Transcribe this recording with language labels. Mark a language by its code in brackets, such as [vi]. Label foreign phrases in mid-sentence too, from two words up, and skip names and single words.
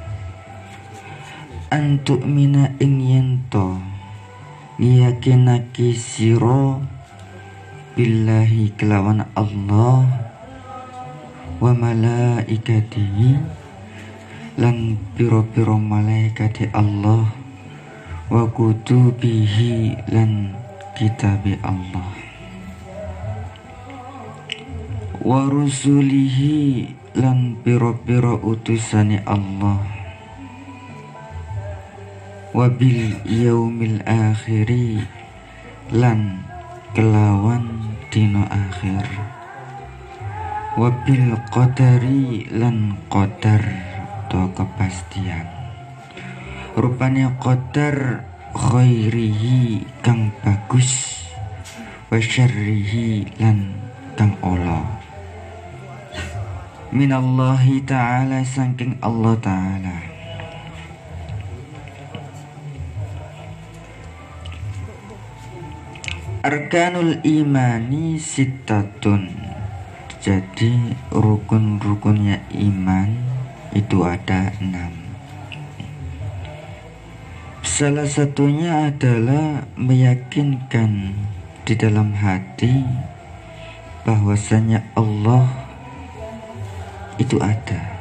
[jv] Antu'mina ing yento yakinaki siro billahi kelawan Allah [ar] وملائكته [jv] lan piro-piro malaikati Allah [ar] وكتبه [jv] lan kitabi Allah [ar] ورسله [jv] lan piro-piro utusani Allah [ar] وباليوم الآخر [jv] lan kelawan dino akhir [ar] وبالقدر [jv] lan qadar [id] atau kepastian. [jv] Rupanya [ar] قدر خيره [jv] kang bagus [ar] وشره [jv] lan kang ala [ar] من الله تعالى [jv] saking Allah ta'ala. [ar] أركان الإيمان ستة, [id] jadi rukun-rukunnya iman itu ada 6. Salah satunya adalah meyakinkan di dalam hati bahwasanya Allah itu ada.